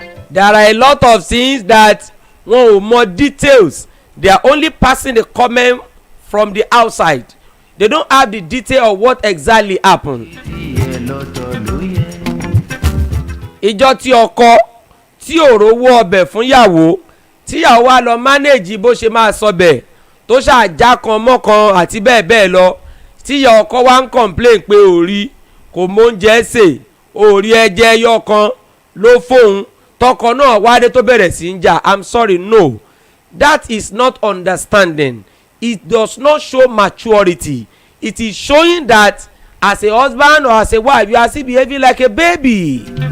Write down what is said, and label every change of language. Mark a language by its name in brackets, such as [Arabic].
[English] There are a lot of things that [Yoruba] wọn ò mọ [English] details. They are only passing the comment from the outside. They don't have the detail of what exactly happened. [Yoruba] Ìjọ tí ọkọ tí ò rówó ọbẹ̀ fún yàwó tíyàwó wa lọ manage bó ṣe máa sọbẹ̀ tó ṣàjà kan mọ́kan àti bẹ́ẹ̀ bẹ́ẹ̀ lọ tíyà ọkọ wa ń complain pé òrí kò móúnjẹ sè òrí ẹjẹ ẹyọ kan ló fóun tọkọ náà wádé tó bẹ̀rẹ̀ sí ń jà. [English] I'm sorry, no, that is not understanding. It does not show maturity. It is showing that as a husband or as a wife you are still behaving like a baby.